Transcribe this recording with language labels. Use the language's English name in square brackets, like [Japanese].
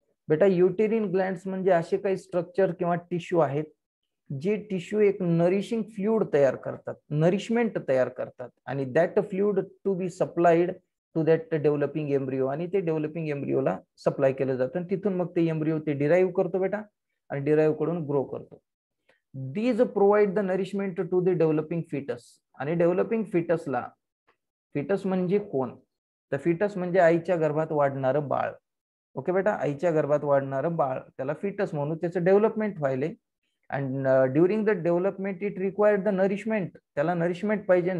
[Marathi] बेटा uterine glands म्हणजे असे काही स्ट्रक्चर किंवा टिश्यू आहेत जे टिश्यू एक नरिशिंग फ्लुइड तयार करतात, नरिशमेंट तयार करतात आणि [English] that fluid to be supplied to that developing embryo, [Marathi] आणि ते डेव्हलपिंग एम्ब्रिओला सप्लाय केलं जातं आणि तिथून मग ते एम्ब्रिओ ते डिराईव्ह करतो बेटा आणि डिराईव्ह कडून ग्रो करतो. [English] These provide the nourishment to the developing fetus. [Marathi] आणि डेव्हलपिंग फिटसला, फिटस म्हणजे कोण? तर फिटस म्हणजे आईच्या गर्भात वाढणारं बाळ. ओके बेटा, आईच्या गर्भात वाढणारं बाळ त्याला फिटस म्हणू. त्याचं डेव्हलपमेंट व्हायले [English] And during the development it required the nourishment. [Marathi] त्याला नरिशमेंट पाहिजे.